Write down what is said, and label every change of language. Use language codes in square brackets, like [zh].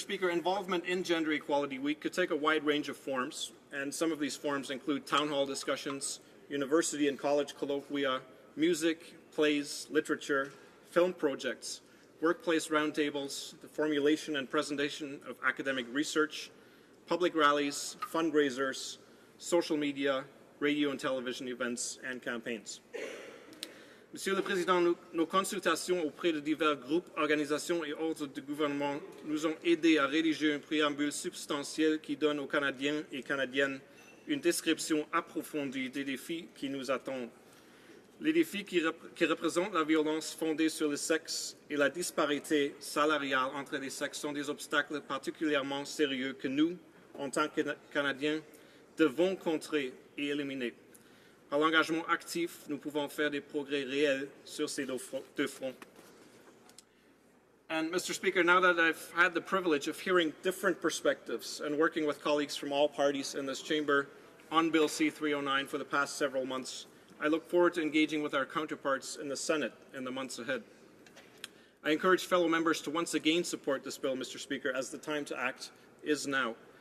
[en] Speaker, involvement in Gender Equality Week could take a wide range of forms, and some of these forms include town hall discussions, university and college colloquia, music, plays, literature, film projects, workplace roundtables, the formulation and presentation of academic research, public rallies, fundraisers, social media, radio and television events, and campaigns. [fr] Monsieur le Président, nos consultations auprès de divers groupes, organisations et ordres de gouvernement nous ont aidés à rédiger un préambule substantiel qui donne aux Canadiens et Canadiennes une description approfondie des défis qui nous attendent. Les défis qui représentent la violence fondée sur le sexe et la disparité salariale entre les sexes sont des obstacles particulièrement sérieux que nous, en tant que Canadiens, devons contrer et éliminer. Par l'engagement actif, nous pouvons faire des progrès réels sur ces deux fronts. [en] And Mr. Speaker, now that I've had the privilege of hearing different perspectives and working with colleagues from all parties in this chamber on Bill C-309 for the past several months, I look forward to engaging with our counterparts in the Senate in the months ahead. I encourage fellow members to once again support this bill, Mr. Speaker, as the time to act is now.